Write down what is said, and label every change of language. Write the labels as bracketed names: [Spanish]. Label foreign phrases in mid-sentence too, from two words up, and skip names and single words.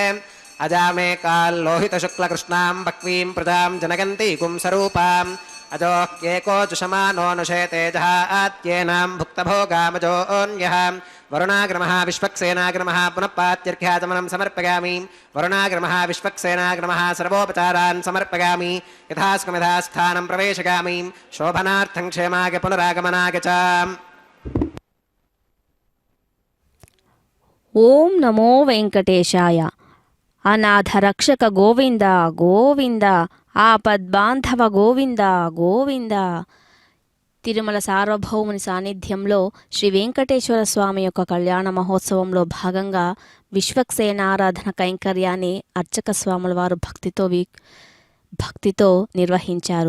[Sanskrit] अजामे काल्लोहितशुक्लकृष्णां बह्वीं प्रजां जनगन्ती कुंसरूपाम् अजोह्येको जुषमानो नुषेते जहात्येनां भुक्तभोगामजोऽन्यः वरुणाग्रमः विश्वक्सेनाग्रमः पुनः पात्यर्घ्याचमनं समर्पयामि वरुणाग्रमः विश्वक्सेनाग्रमः सर्वोपचारान् समर्पयामि यथास्कमिधास्थानं प्रवेशयामि शोभनार्थं क्षेमाय पुनरागमनाय च ఓం నమో వెంకటేశాయ. అనాథ రక్షక గోవింద గోవింద, ఆపద్బాంధవ గోవింద గోవింద. [Telugu] తిరుమల సార్వభౌముని సాన్నిధ్యంలో శ్రీ వెంకటేశ్వర స్వామి యొక్క కళ్యాణ మహోత్సవంలో భాగంగా విశ్వక్సేనారాధన కైంకర్యాన్ని అర్చక స్వాముల వారు భక్తితో నిర్వహించారు.